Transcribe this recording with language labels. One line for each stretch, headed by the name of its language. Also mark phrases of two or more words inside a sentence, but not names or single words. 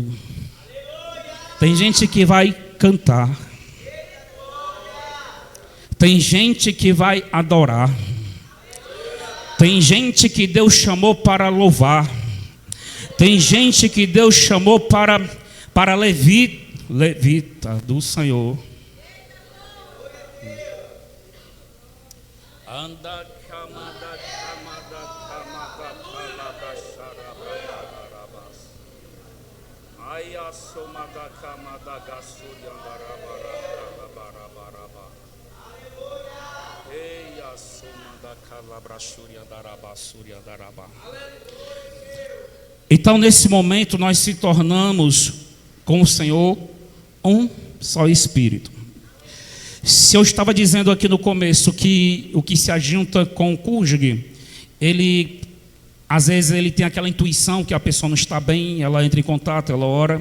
Portuguese: Tem gente que vai cantar, tem gente que vai adorar, tem gente que Deus chamou para louvar, tem gente que Deus chamou para levita do Senhor. Anda camada palabra xarabarabas. Ai assomada camada gasuri andarabarabarabaraba. Ei assomada calabra xuri andarabasuri andaraba. Então nesse momento nós se tornamos com o Senhor um só espírito. Se eu estava dizendo aqui no começo que o que se ajunta com o cônjuge, ele, às vezes ele tem aquela intuição que a pessoa não está bem, ela entra em contato, ela ora.